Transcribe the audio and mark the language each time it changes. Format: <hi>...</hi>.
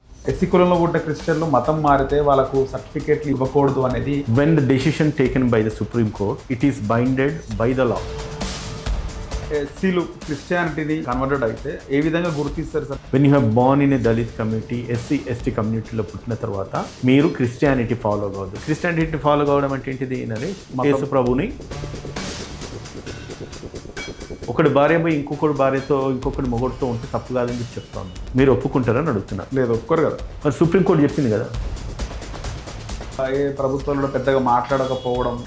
<te>SC కులంలో పుట్టిన క్రిస్టియన్లు మతం మారితే వాళ్ళకు సర్టిఫికేట్లు ఇవ్వకూడదు అనేది</te> <en>When the decision taken by the Supreme Court, it is binded by the law.</en> <te>ఎస్సీలు క్రిస్టియానిటీని కన్వర్టెడ్ అయితే ఏ విధంగా గుర్తిస్తారు sir?</te> <en>When you have born in a Dalit community, SC, ST</en> <te>కమ్యూనిటీలో పుట్టిన తర్వాత మీరు క్రిస్టియానిటీ ఫాలో కావద్దు. క్రిస్టియానిటీ ఫాలో కావడం అంటే ఏంటిది నరేష్? యేసు ప్రభుని ఒకటి భార్య పోయి ఇంకొకటి భార్యతో ఇంకొకటి మొగడుతో ఉంటే తప్పు కాదని చెప్పి చెప్తాను. మీరు ఒప్పుకుంటారని అడుగుతున్నా. లేదు, ఒప్పుకోరు కదా. మరి సుప్రీంకోర్టు చెప్పింది కదా. ఏ ప్రభుత్వాలు పెద్దగా మాట్లాడకపోవడం</te>